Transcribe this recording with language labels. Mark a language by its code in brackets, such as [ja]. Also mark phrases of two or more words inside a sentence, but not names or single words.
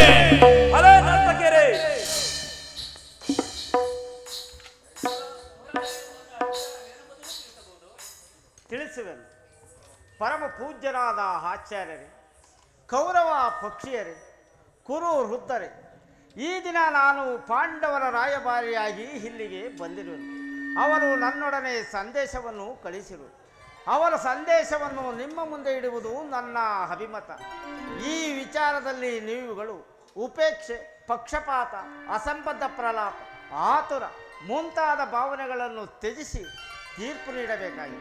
[kn] ಫಲ ನರ್ತಕಿಯರೇ ತಿಳಿಸುವೆನು. ಪರಮ ಪೂಜ್ಯರಾದ ಆಚಾರ್ಯರೇ, ಕೌರವ ಪಕ್ಷಿಯರೇ, ಕುರು ವೃದ್ಧರೇ, ಈ ದಿನ ನಾನು ಪಾಂಡವರ ರಾಯಭಾರಿಯಾಗಿ ಇಲ್ಲಿಗೆ ಬಂದಿರುವೆನು. ಅವರು ನನ್ನೊಡನೆ ಸಂದೇಶವನ್ನು ಕಳಿಸಿರು. ಅವರ ಸಂದೇಶವನ್ನು ನಿಮ್ಮ ಮುಂದೆ ಇಡುವುದು ನನ್ನ ಅಭಿಮತ. ಈ ವಿಚಾರದಲ್ಲಿ ನೀವುಗಳು ಉಪೇಕ್ಷೆ, ಪಕ್ಷಪಾತ, ಅಸಂಬದ್ಧ ಪ್ರಲಾಪ, ಆತುರ ಮುಂತಾದ ಭಾವನೆಗಳನ್ನು ತ್ಯಜಿಸಿ ತೀರ್ಪು ನೀಡಬೇಕಾಗಿದೆ.